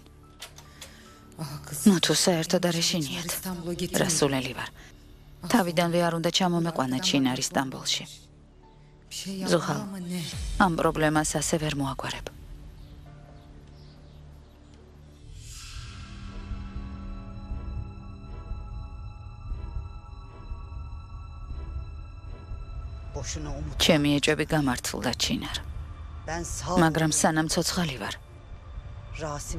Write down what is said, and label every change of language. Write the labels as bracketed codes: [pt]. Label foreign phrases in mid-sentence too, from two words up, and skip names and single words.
[ka] ნუ თუ საერთოდ არ ეშინიათ. რასულელი ვარ. თავიდანვე არ უნდა ჩამომეყვანა ჩინარი სტამბოლში. ზუჰალ, ამ პრობლემას ასე ვერ მოაგვარებ. [tr] Boşuna umut. [ka] ჩემი ეჭვები გამართლდა ჩინარ. [tr] Ben sağ [ka] მაგრამ სანამ ცოცხალი ვარ, [tr] Rasim'in